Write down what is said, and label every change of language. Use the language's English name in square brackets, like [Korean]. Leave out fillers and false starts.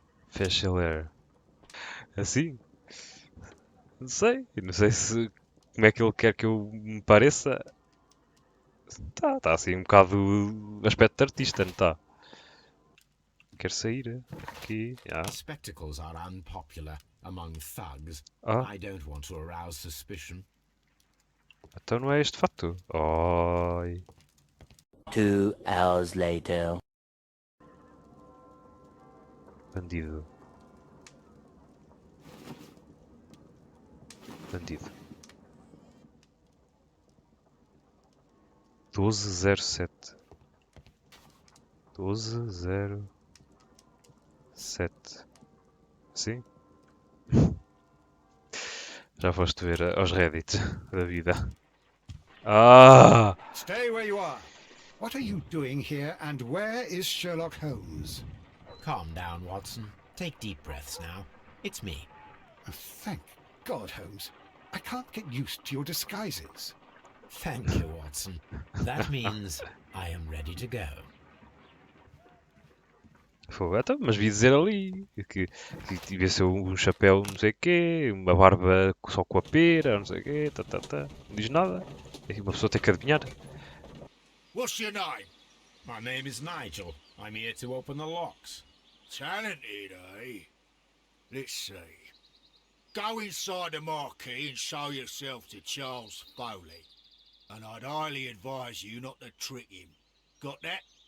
[English] Facial hair. [Portuguese] Assim? Não sei. Não sei se... Como é que ele quer que eu me pareça. Tá assim um bocado aspecto de artista, não tá? Quer sair aqui. [English] Spectacles are unpopular among thugs. Ah, I don't want to arouse suspicion. [Portuguese] então não é este fato. Oi. [English] 2 hours later. [Portuguese] Bandido. Bandido. 1207. 1207. Sim? Já foste ver aos Reddits da vida. Ah! [English] Stay where you are. What are you doing here, and where is Sherlock Holmes? Calm down, Watson. Take deep breaths now. It's me. Oh, thank God, Holmes. I can't get used to your disguises. Thank you, Watson. That means I am ready to go. [Portuguese] Então, mas vi dizer ali que devia ser um chapéu não sei o quê, uma barba só com a pera, não sei o quê, Não diz nada. E uma pessoa tem que adivinhar. [English] What's your name? My name is Nigel. I'm here to open the locks. Talented, eh? Let's see. Go inside the marquee and show yourself to Charles Foley. And I'd highly advise you not to trick him. Got that?